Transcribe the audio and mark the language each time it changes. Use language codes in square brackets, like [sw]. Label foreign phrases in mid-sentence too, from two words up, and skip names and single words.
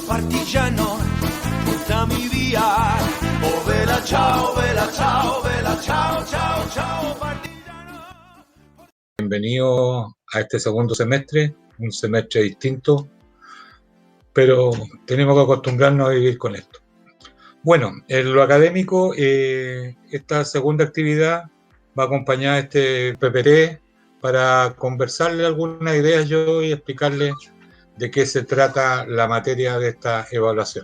[it] partigiano, portami via. Oh vela ciao, vela ciao, vela ciao, ciao, ciao, partigiano. [es] Bienvenido a este segundo semestre, un semestre distinto, pero tenemos que acostumbrarnos a vivir con esto. Bueno, en lo académico, esta segunda actividad va acompañada de este PPT para conversarle algunas ideas yo y explicarle de qué se trata la materia de esta evaluación.